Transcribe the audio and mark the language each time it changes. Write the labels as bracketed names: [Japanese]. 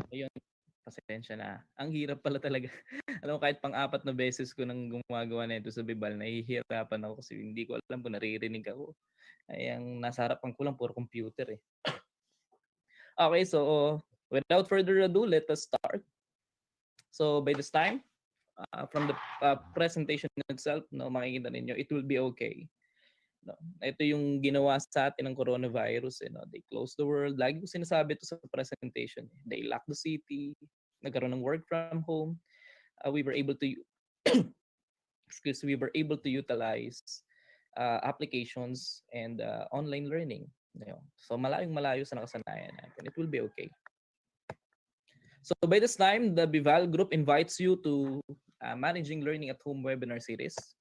[Filipino] Ayun, pasensya na. Ang hirap pala talaga. Alam mo, kahit pang-apat na beses ko nang gumagawa na ito sa Bibal, nahihirapan ako kasi hindi ko alam kung naririnig ako. Ay, ang nasa harapan ko lang, puro computer eh. [English] Okay, so without further ado, let us start. So by this time, from the presentation itself, no, [Filipino] makikita ninyo, [English] it will be okay. No? [Filipino] Ito yung ginawa sa atin ng coronavirus. [English] They closed the world. [Filipino] Lagi ko sinasabi ito sa presentation. [English] They locked the city. [Filipino] Nagkaroon ng [English] work from home. We were able to we were able to utilize applications and online learning. [Filipino] So malayong malayo sa nakasanayan natin. [English] It will be okay. So by this time, the Bival group invites you to managing learning at home webinar series.